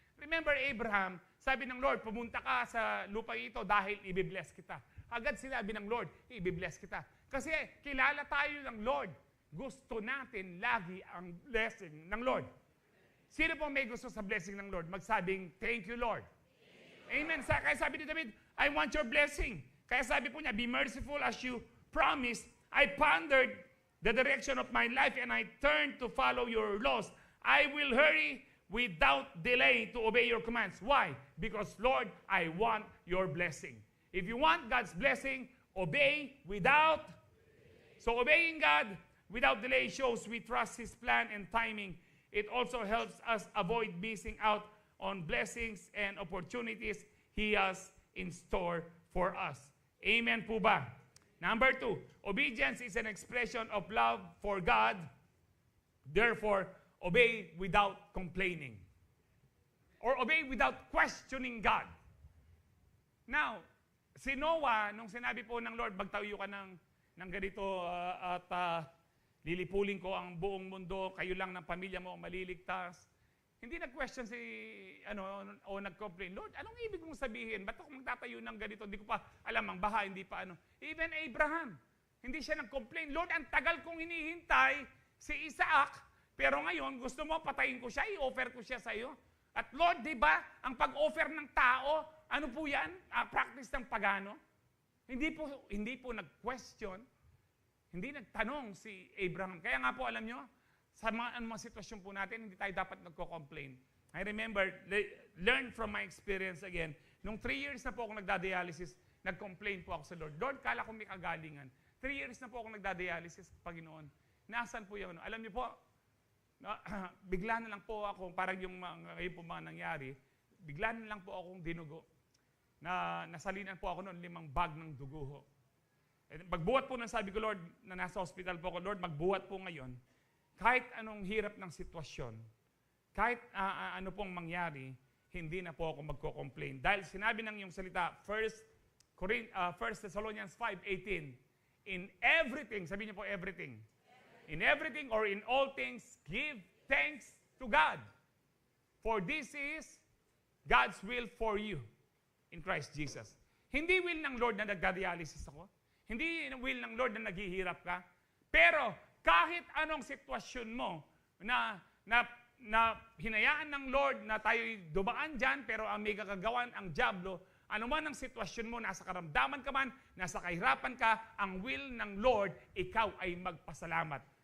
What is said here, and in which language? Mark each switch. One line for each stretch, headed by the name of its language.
Filipino: Remember Abraham, sabi ng Lord, pumunta ka sa lupa ito dahil ibibless kita. Agad sinabi ng Lord, ibibless kita. Kasi kilala tayo ng Lord. Gusto natin lagi ang blessing ng Lord. Sino po may gusto sa blessing ng Lord? Magsabing,
English: thank you, Lord.
Filipino: Amen. Kaya sabi ni
English: David, I want your blessing.
Filipino: Kaya sabi po niya,
English: be merciful as you promised. I pondered the direction of my life and I turned to follow your laws. I will hurry without delay to obey your commands. Why? Because, Lord, I want your blessing. If you want God's blessing, obey without. So obeying God without delay shows we trust His plan and timing. It also helps us avoid missing out on blessings and opportunities He has in store for us. Amen
Filipino: po ba?
English: Number 2, obedience is an expression of love for God. Therefore, obey without complaining. Or obey without questioning God.
Filipino: Now, si Noah, nung sinabi po ng Lord, magtayo ka ng ganito at lilipulin ko ang buong mundo, kayo lang ng pamilya mo maliligtas. Hindi nag-question o nag-complain, Lord, anong ibig mong sabihin? Ba't ako magtatayo ng ganito? Hindi ko pa alam ang baha, hindi pa ano. Even Abraham, hindi siya nag-complain, Lord, ang tagal kong hinihintay si Isaac, pero ngayon gusto mo patayin ko siya, i-offer ko siya sa iyo. At Lord, di ba, ang pag-offer ng tao, ano po yan? Practice ng pagano. Hindi po nag-question, hindi nagtanong si Abraham. Kaya nga po, alam nyo, sa mga sitwasyon po natin, hindi tayo dapat nagko-complain.
English: I remember, learn from my experience again.
Filipino: Nung 3 years na po ako nagda-dialysis, nag-complain po ako sa Lord. Lord, kala ko may kagalingan. 3 years na po ako nagda-dialysis, Panginoon. Nasaan po yung Alam niyo po, bigla na lang po ako, parang yung ngayon po mga nangyari, bigla na lang po akong dinugo. Nasalinan po ako noon 5 bag ng dugo ho. Magbuhat po sabi ko, Lord, na nasa hospital po ako, Lord, magbuhat po ngayon. Kahit anong hirap ng sitwasyon, kahit ano pong mangyari, hindi na po ako magko-complain. Dahil sinabi ng iyong salita, 1 Thessalonians 5:18,
English: in everything,
Filipino: sabi niyo po everything.
English: In everything or in all things, give thanks to God. For this is God's will for you in Christ Jesus.
Filipino: Hindi will ng Lord na nagda-dialysis ako. Hindi will ng Lord na naghihirap ka. Pero kahit anong sitwasyon mo na hinayaan ng Lord na tayo'y dumaan dyan, pero ang may kakagawan ang dyablo, ano man ang sitwasyon mo, nasa karamdaman ka man, nasa kahirapan ka, ang will ng Lord, ikaw ay magpasalamat.